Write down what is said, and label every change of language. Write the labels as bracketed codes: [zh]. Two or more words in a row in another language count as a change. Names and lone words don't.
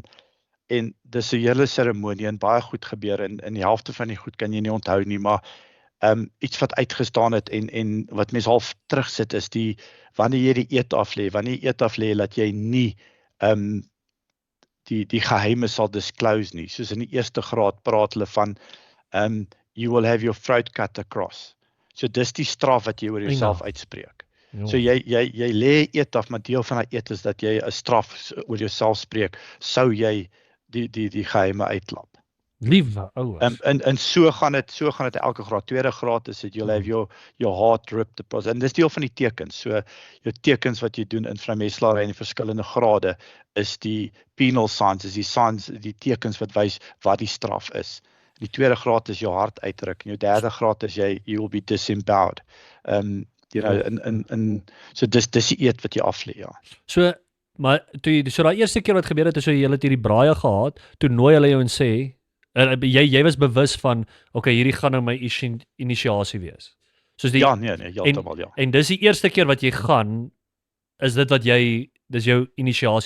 [af] En dis 'n hele seremonie en baie goed gebeur en in die helfte van die goed kan jy nie onthou nie, maar iets wat uitgestaan het en wat mens half terugsit is wanneer jy die eet aflê, dat jy nie die geheime sal disclose nie. Soos in die eerste graad praat hulle van [en] you will have your throat cut across. [af] So dis die straf wat jy oor jouself uitspreek. So jy lê eet af, maar deel van daai eet is dat jy 'n straf oor jouself spreek, sou jy die geheime uitlap. Liewe ouers. En so gaan dit elke graad. Tweede graad is dit [en] you'll have your heart ripped the process. [af] En dis deel van die tekens. So jou tekens wat jy doen in vrymetselary in verskillende grade is die [en] penal signs, [af] is die signs, die tekens wat wys wat die straf is. Die tweede graad is jou hart uitdruk en jou derde graad is [en] you will be disemboweled. [af] So dis die eet wat jy aflê, ja. So maar so daai eerste keer wat gebeur het, so jy het hierdie braaie gehad, toe nooi hulle jou en sê, jy was bewus van, okay, hierdie gaan nou my initiasie wees. Soos die, heeltemal, ja. En dis die eerste keer wat jy gaan, is dit wat dis jou initiasie.